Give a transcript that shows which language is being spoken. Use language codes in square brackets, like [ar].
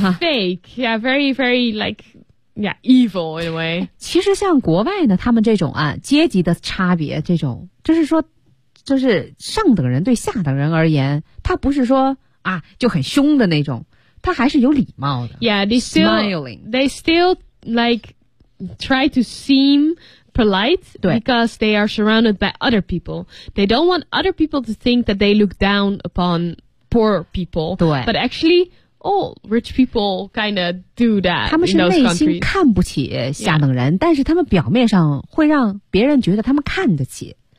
[en] Yeah, very fake. Yeah, very, very, like, yeah, evil in a way. [zh] 其实像国外呢，他们这种啊，阶级的差别这种，就是说，就是上等人对下等人而言，他不是说啊，就很凶的那种，他还是有礼貌的。 [en] Yeah, they still... Smiling. They still, like, try to seem... polite because they are surrounded by other people. They don't want other people to think that they look down upon poor people. [zh] 对 [en] but actually, all rich people kind of do that in those countries. [zh] 他们是内心看不起下等人、 [en] yeah. [zh] 但是他们表面上会让别人觉得他们看得起、